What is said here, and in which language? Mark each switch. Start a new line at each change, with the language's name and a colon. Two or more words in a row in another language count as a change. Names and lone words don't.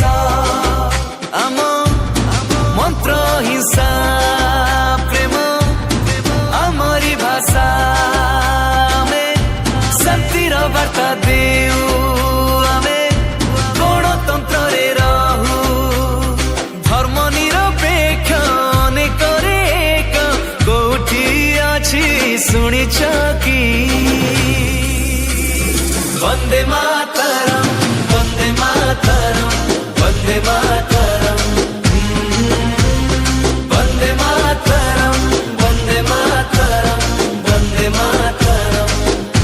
Odia: ଆମ ମନ୍ତ୍ର ହିଂସା ପ୍ରେମ ଆମରି ଭାଷା ଆମେ ଶାନ୍ତିର ବାର୍ତ୍ତା ଦେଉ ଆମେ ଗଣତନ୍ତ୍ର ରେ ରହୁ ଧର୍ମ ନିରପେକ୍ଷ ଅନେକ ଏକ କୋଠି ଅଛି ଶୁଣିଛ କି
Sanskrit: वंदे मातरम वंदे मातरम वंदे मातरम वंदे मातरम वंदे मातरम वंदे मातरम।